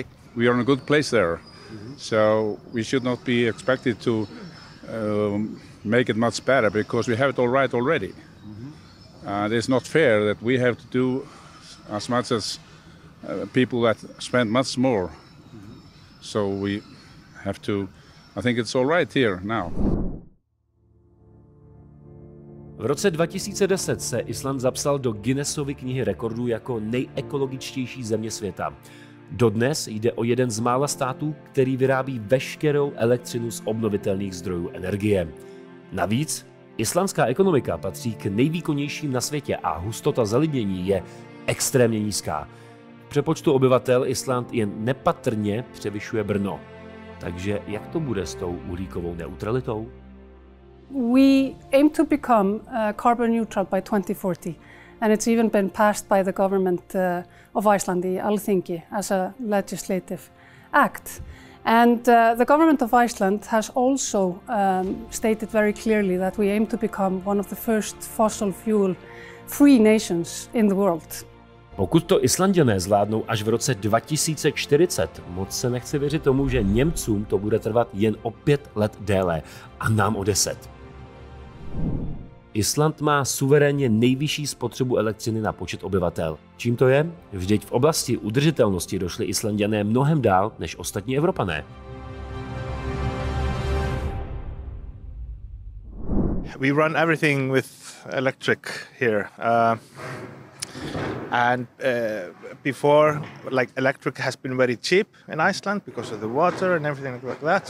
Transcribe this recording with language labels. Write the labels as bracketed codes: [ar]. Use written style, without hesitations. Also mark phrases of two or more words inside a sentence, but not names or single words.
[en] We are in a good place there. So we should not be expected to make it much better because we have it all right already. It's not fair that we have to do as much as people that spend much more. So we have to, I think it's all right here now. [cs] V roce 2010 se Island zapsal do Guinnessovy knihy rekordů jako nejekologičtější země světa. Dodnes jde o jeden z mála států, který vyrábí veškerou elektřinu z obnovitelných zdrojů energie. Navíc Islandská ekonomika patří k nejvýkonnějším na světě a hustota zalidnění je extrémně nízká. V přepočtu obyvatel Island jen nepatrně převyšuje Brno. Takže jak to bude s tou uhlíkovou neutralitou? [en] We aim to become carbon neutral by 2040, and it's even been passed by the government of Iceland, the Alþingi, as a legislative act. And the government of Iceland has also stated very clearly that we aim to become one of the first fossil fuel free nations in the world. [cs] Pokud to Islanďané zvládnou až v roce 2040, moc se nechce věřit tomu, že Němcům to bude trvat jen o 5 let déle a nám o 10. Island má suverénně nejvyšší spotřebu elektřiny na počet obyvatel. Čím to je? Vždyť v oblasti udržitelnosti došli Islanďané mnohem dál než ostatní Evropané. [en] We run everything with electric here. Before, like, electric has been very cheap in Iceland because of the water and everything like that.